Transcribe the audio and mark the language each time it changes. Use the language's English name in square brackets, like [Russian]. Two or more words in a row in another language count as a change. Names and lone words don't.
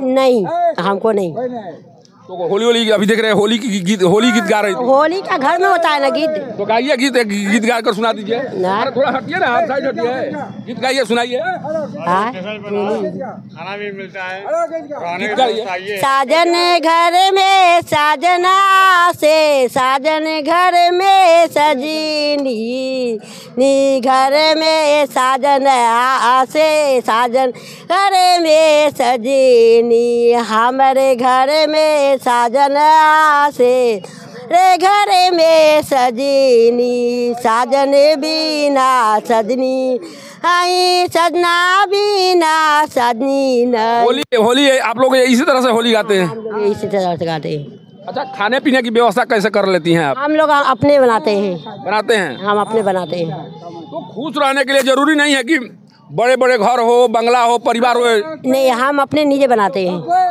[Hindi] नहीं, हमको नहीं। तो होली अभी देख रहे हैं, होली गीत गा रही थी। होली का घर में होता है ना गीत। तो गाइए गीत गा कर सुना दीजिए। अरे थोड़ा हटिए ना, आप साइड हटिए, गीत गाइए, सुनाइए। खाना भी मिलता है, गीत गाइए। साजन घर में साजना से, साजन घर में सजीनी, नी घर में साजन से, साजन घर में सजीनी, हमारे घर में साजन से, रे घर में सजीनी, साजन बिना सजनी, आई सजना बिना सजनी न। होली आप लोग इसी तरह से होली गाते हैं? इसी तरह से गाते हैं। अच्छा, खाने पीने की व्यवस्था कैसे कर लेती हैं आप? हम लोग अपने बनाते हैं। बनाते हैं? हम अपने बनाते हैं। तो खुश रहने के लिए जरूरी नहीं है कि बड़े बड़े घर हो, बंगला हो, परिवार हो? नहीं, हम अपने नीचे बनाते हैं।